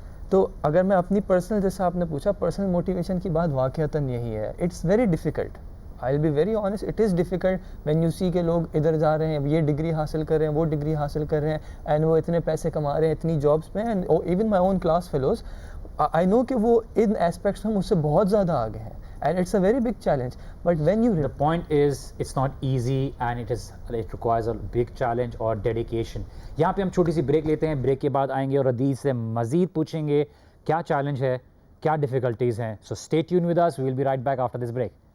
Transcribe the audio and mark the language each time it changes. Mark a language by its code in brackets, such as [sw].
[ur] تو اگر میں اپنی پرسنل, جیسا آپ نے پوچھا, پرسنل موٹیویشن کی بات واقعتاً یہی ہے. [en] it's very difficult, I will be very honest, it is difficult when you see [ur] کہ لوگ ادھر جا رہے ہیں, یہ ڈگری حاصل کر رہے ہیں, وہ ڈگری حاصل کر رہے ہیں, اینڈ وہ اتنے پیسے کما رہے ہیں اتنی جابس میں, [en] and even my own class fellows, I know [ur] کہ وہ [en] ان ایسپیکٹس [ur] میں مجھ سے بہت زیادہ آگے ہیں. [en] And it's a very big challenge, but when you The point is it's not easy and it requires a big challenge or dedication. [ur] یہاں پہ ہم چھوٹی سی بریک لیتے ہیں, بریک کے بعد آئیں گے اور عدیل سے مزید پوچھیں گے کیا چیلنج ہے, کیا ڈیفیکلٹیز ہیں. [en] So stay tuned with us, we will be right back after this break.